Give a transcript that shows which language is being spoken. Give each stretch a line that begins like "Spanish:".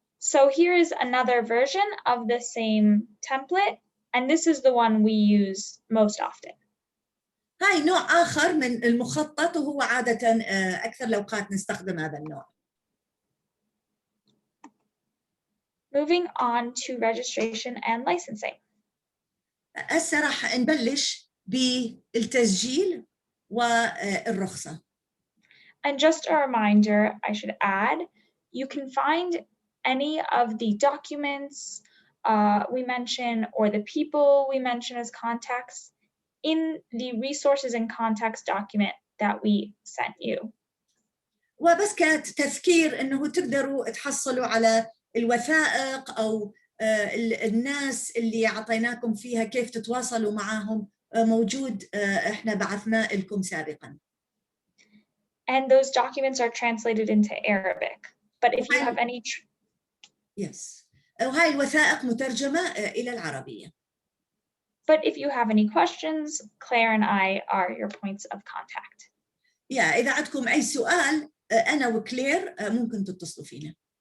English: So here is another version of the same template, and this is the one we use most often.
Arabic: هاي نوع آخر من المخطط، وهو عادة أكثر الأوقات نستخدم هذا النوع.
English: Moving on to registration and licensing.
Arabic: هسه راح نبلش بالتسجيل والرخصة.
English: And just a reminder, I should add, you can find any of the documents we mention or the people we mention as contacts in the resources and contacts document that we sent you.
Arabic: وبس كتذكير إنه تقدروا تحصلوا على الوثائق أو الناس اللي عطيناكم فيها كيف تتواصلوا معهم موجود إحنا بعثنا لكم سابقاً.
English: And those documents are translated into Arabic. But if you have any... Yes.
Arabic: وهاي الوثائق مترجمة إلى العربية.
English: But if you have any questions, Claire and I are your points of contact.
Arabic: إذا عندكم أي سؤال أنا وكلير ممكن تتصلوا فينا.